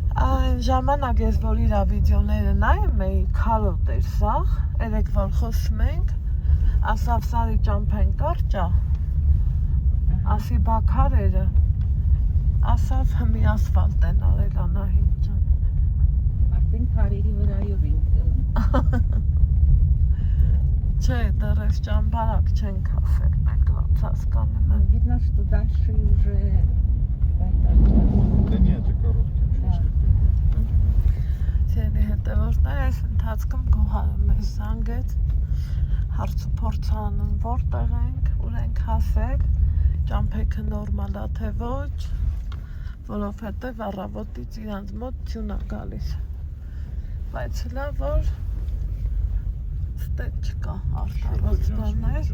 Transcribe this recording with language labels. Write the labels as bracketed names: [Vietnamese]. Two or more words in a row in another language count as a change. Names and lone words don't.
[Armenian] Այն ժամանակ ես որ իրա վիդեոները նայում էի, քարոտ էր սաղ, երեք որ խոսում ենք, ասավ Սարի ճամփեն կարճա, ասի բա քարերը, ասավ հմի ասֆալտ են արել Անահիտ ջան։ Արդեն քարերի վրայով ենք։ Չէ, դեռ այս ճամբարակ չենք ասել, մենք ոնց հասկանում եմ։ [Russian] Видно, что дальше уже Да нет, это короткий участок. [Armenian] Ձերի հետևորդներ այս ընթացքում գոհարը մեզ զանգեց, հարց ու փորձ անում որտեղ ենք, ուր ենք հասել, ճամփեքը նորմալ ա թե ոչ, որովհետև առավոտից իրանց մոտ թյուն ա գալիս։ Բայց լավ որ ստետ չկա արտարոց բաներ։